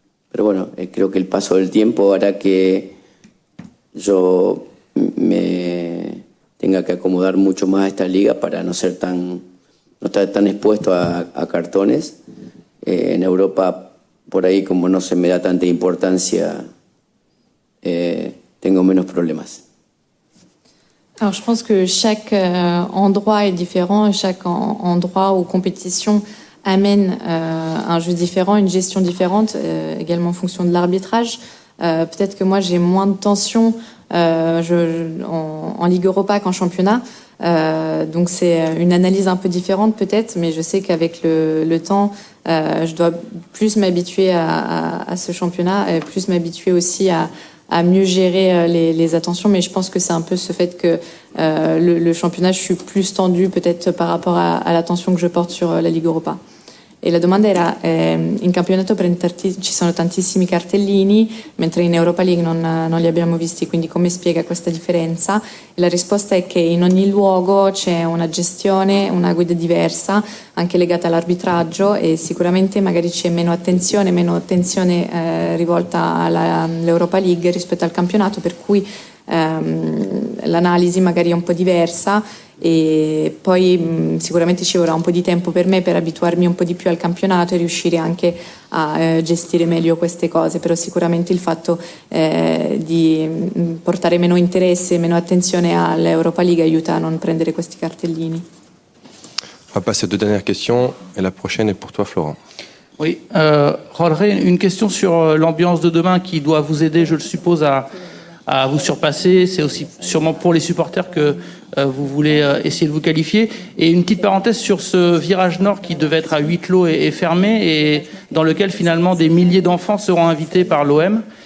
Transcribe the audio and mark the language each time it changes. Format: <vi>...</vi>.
<es>Pero bueno, creo que el paso del tiempo hará que yo me tenga que acomodar mucho más a esta liga para no estar tan expuesto a cartones. En Europa, por ahí, como no se me da tanta importancia, tengo menos problemas.</es> <fr>Alors je pense que chaque endroit est différent, chaque endroit ou compétition amène un jeu différent, une gestion différente, également en fonction de l'arbitrage. Peut-être que moi j'ai moins de tension en Ligue Europa qu'en championnat. Donc c'est une analyse un peu différente peut-être, mais je sais qu'avec le temps, je dois plus m'habituer à ce championnat, et plus m'habituer aussi à mieux gérer les attentions. Mais je pense que c'est un peu ce fait que le championnat, je suis plus tendue peut-être par rapport à l'attention que je porte sur la Ligue Europa.</fr> <it>E la domanda era, in campionato ci sono tantissimi cartellini, mentre in Europa League non li abbiamo visti, quindi come spiega questa differenza? E la risposta è che in ogni luogo c'è una gestione, una guida diversa, anche legata all'arbitraggio, e sicuramente magari c'è meno attenzione rivolta all'Europa League rispetto al campionato, per cui l'analisi magari è un po' diversa e poi sicuramente ci vorrà un po' di tempo per me per abituarmi un po' di più al campionato e riuscire anche a gestire meglio queste cose, però sicuramente il fatto di portare meno interesse e meno attenzione all'Europa League aiuta a non prendere questi cartellini.</it> <fr>On va passer aux deux dernières questions et la prochaine est pour toi Florent. Oui, Jorge, une question sur l'ambiance de demain qui doit vous aider, je le suppose, à vous surpasser. C'est aussi sûrement pour les supporters que vous voulez essayer de vous qualifier. Et une petite parenthèse sur ce virage nord qui devait être à huis clos et fermé et dans lequel finalement des milliers d'enfants seront invités par l'OM.</fr>